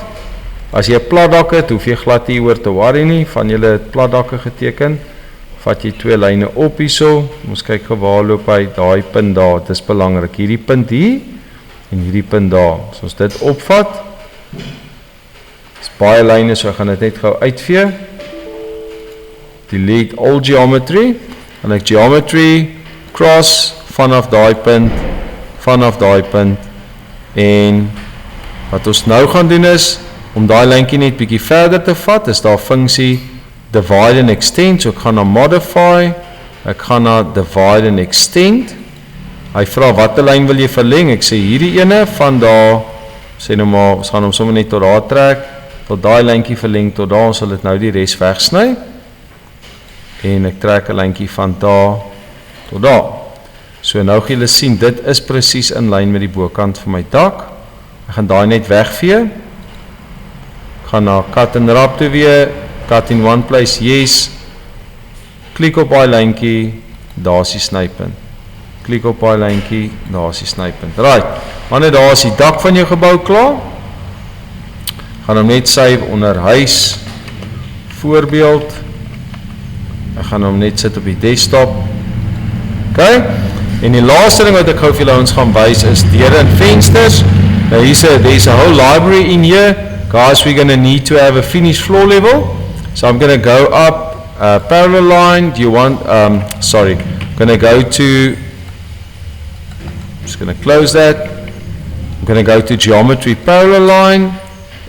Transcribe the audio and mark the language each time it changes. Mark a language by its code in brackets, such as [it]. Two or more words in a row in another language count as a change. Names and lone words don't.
[af] As jy 'n plat dak het, hoef jy glad nie oor te worry nie, van julle het plat dakke geteken. Vat jy 2 lyne op hierso. Ons kyk gou waar loop hy, daai punt daar, dit is belangrik. Hierdie punt hier en hierdie punt daar. So as dit opvat, is baie lyne, so ek gaan dit net gou uitvee. [en] Delete all geometry. [af] En ek [en] geometry cross [af] vanaf daai punt, en wat ons nou gaan doen is, om daai lyntjie net bietjie verder te vat, is daar funksie [en] divide and extend, [af] so ek gaan na modify, ek gaan na [en] divide and extend, [af] hy vra watter lyn wil jy verleng, ek sê hierdie ene, van daar, sê nou maar, ons gaan hom sommer net tot daar trek, tot daai lyntjie verleng tot daar, ons sal dit nou die res wegsny, en ek trek 'n lyntjie van daar tot daar. So nou gaan julle sien, dit is presies in lyn met die bokant van my dak. Ek gaan daai net wegvee. Gaan na [en] cut and wrap [af] toe weer, [en] cut in one place, yes. [af] Klik op daai lyntjie, daar is die snypunt. Klik op daai lyntjie, daar is die snypunt. [en] Right. [af] Wanneer daar is die dak van jou gebou klaar. Gaan hom net save onder huis, voorbeeld. Ek gaan hom net sit op die desktop. Okay. En die laaste ding wat ek gou vir julle ons gaan wys is deure en vensters. [en] Now there's a whole library in here. Guys, we're going to need to have a finished floor level. So I'm going to go up parallel line. Do you want, I'm going to go to, I'm just going to close that. I'm going to go to geometry parallel line.